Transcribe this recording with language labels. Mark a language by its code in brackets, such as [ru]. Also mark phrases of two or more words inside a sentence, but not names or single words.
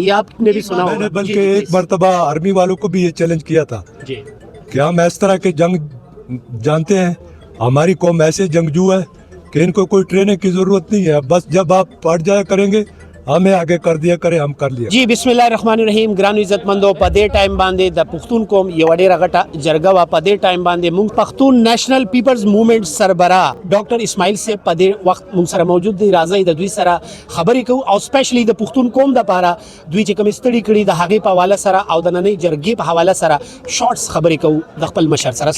[ur] یہ آپ نے بھی سنا میں نے ہوگا. بلکہ ایک مرتبہ آرمی والوں کو بھی یہ چیلنج کیا تھا جی کہ ہم اس طرح کے جنگ جانتے ہیں. ہماری قوم ایسے جنگجو ہے کہ ان کو کوئی ٹریننگ کی ضرورت نہیں ہے. بس جب آپ پڑھ جایا کریں گے ہمیں آگے کر دیا کریں ہم کر لیا. [ar] جی بسم الله الرحمن الرحیم. [ps] ګرانو عزت مندو، په دې ټایم باندې د پښتون قوم یو ډېره غټه جرګه وا. په دې ټایم باندې مونږ پښتون نېشنل پیپلز موومېنټ سربراہ ډاکټر اسماعیل صاحب په دې وخت مونږ سره موجود دي. راځي د دوی سره خبرې کوو او سپیشلی د پښتون قوم د پاره دوی چې کوم ستړي کړي د هغې په حواله سره او د نننۍ جرګې په حواله سره شارټس خبرې کوو د خپل مشر سره.